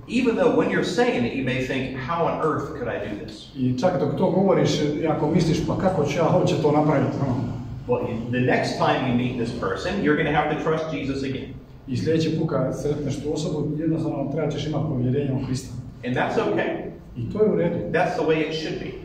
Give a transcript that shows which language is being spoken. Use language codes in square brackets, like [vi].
[en] Even though when you're saying it, you may think, how on earth could I do this? [hr] I čak dok to govoriš, ako misliš, pa kako ću ja uopće to napraviti? [en] Well, the next time you meet this person, you're going to have to trust Jesus again. [hr] I sljedeći put kad sretneš tu osobu, jednostavno treba ćeš imati povjerenje u Krista. [en] And that's okay. [hr] I to je u redu. [en] That's the way it should be.